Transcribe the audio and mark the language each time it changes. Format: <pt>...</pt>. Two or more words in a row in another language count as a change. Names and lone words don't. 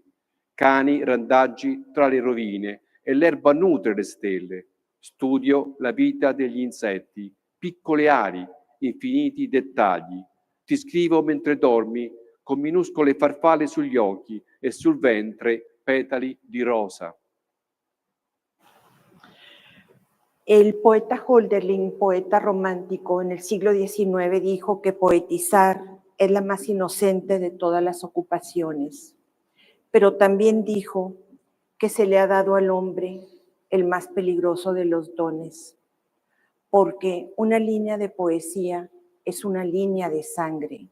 <it>Cani randaggi tra le rovine e l'erba nutre le stelle. Studio la vita degli insetti, piccole ali, infiniti dettagli. Ti scrivo mentre dormi, con minuscole farfalle sugli occhi e sul ventre petali di rosa.</it> <es>El poeta Hölderlin, poeta romántico en el siglo XIX, dijo que poetizar es la más inocente de todas las ocupaciones, pero también dijo que se le ha dado al hombre el más peligroso de los dones, porque una línea de poesía es una línea de sangre.</es>